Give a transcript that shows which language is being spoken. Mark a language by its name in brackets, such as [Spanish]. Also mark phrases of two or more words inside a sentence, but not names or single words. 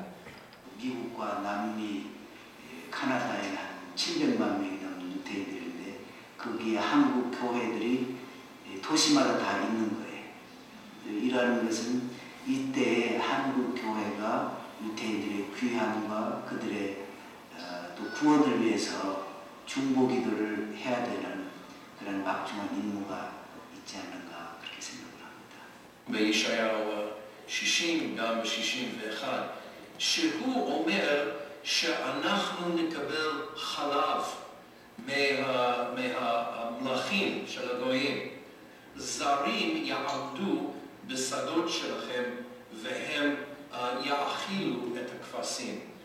[Korean] 미국과 남미, 카나다에 한 700만 명이 넘는 유대인들인데 거기에 한국 교회들이 도시마다 다 있는 거예요. 이라는 것은 이때에 한국 교회가 유대인들의 귀함과 그들의 또 구원을 위해서 중보기도를 해야 되는 그런 막중한 임무가 있지 않는가 그렇게 생각을 합니다. [Hebrew] בישעיהו 60 גם ב-61 שהוא אומר שאנחנו נקבל חלב מהמלכים של הגויים. זרים יעמדו בשדות שלכם והם יאכילו את הכבשים.